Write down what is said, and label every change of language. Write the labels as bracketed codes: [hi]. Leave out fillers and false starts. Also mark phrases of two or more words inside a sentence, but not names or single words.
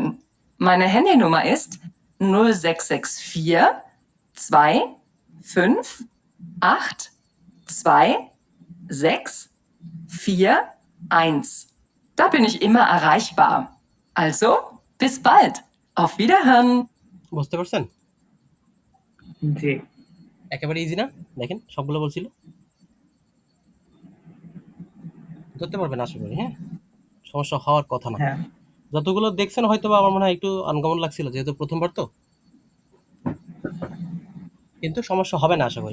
[de] Meine Handynummer ist 0664 2 5 8 2 6 4 1. Da bin ich immer erreichbar. Also, bis bald. Auf Wiederhören. [bn] বুঝতে পারছেন? জি একেবারে ইজি না? দেখেন সবগুলো বলছিল, ধরতে পারবেন আশা করি। হ্যাঁ, সমস্যা হওয়ার কথা না। হ্যাঁ যতগুলো দেখছেন হয়তো বা আমার মনে হয় একটু আনকমন লাগছিল, যেহেতু প্রথমবার তো, কিন্তু সমস্যা হবে না আশা করি।